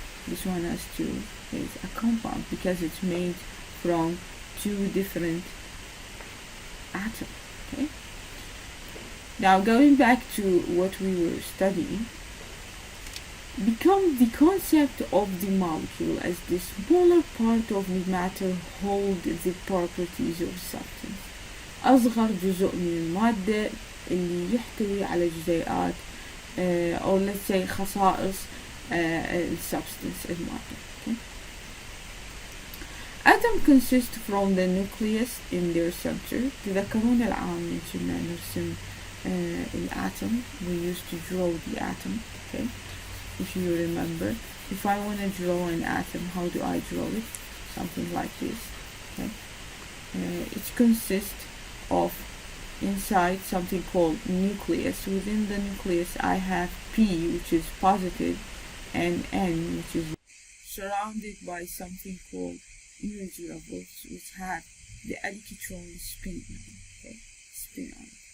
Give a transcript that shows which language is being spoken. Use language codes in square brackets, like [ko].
[en] This one has two is a compound because it's made from two different atoms, okay? Now going back to what we were studying, become the concept of the molecule as the smaller part of the matter hold the properties of substance. [ar] أصغر جزء من المادة اللي يحتوي على جزيئات [en] or let's say [ar] خصائص substance المادة. [en] Okay? Atom consists from the nucleus in their center. [ar] تذكرون العام كنا نرسم الأتم. [en] We used to draw the atom. Okay? If you remember, if I want to draw an atom, how do I draw it? Something like this. Okay? It consists of inside something called nucleus. Within the nucleus I have P, which is positive, and N, which is surrounded by something called energy levels, which have the electron spin on it. Okay? Spin on it.